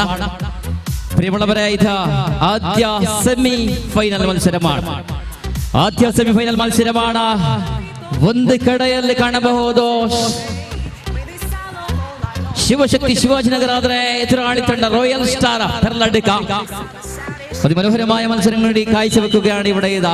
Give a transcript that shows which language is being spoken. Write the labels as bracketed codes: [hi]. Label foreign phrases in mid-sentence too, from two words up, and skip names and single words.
[ml] പ്രിയമുള്ളവരെ, ഇത് ആദ്യ സെമി ഫൈനൽ ಮತ್ಸರമാണ്. [kn] ಒಂದು ಕಡೆಯಲ್ಲಿ ಕಾಣಬಹುದು ಶಿವಶಕ್ತಿ ಶಿವಾಜಿನಗರ, ಆದರೆ ಎದುರಾಳಿ ತಂಡ ರಾಯಲ್ ಸ್ಟಾರ್ ಪೆರ್ಲಡ್ಕ. [ml] അതിമനോഹരമായ മത്സരങ്ങൾ കാഴ്ചവെക്കുകയാണ് ഇവിടെ.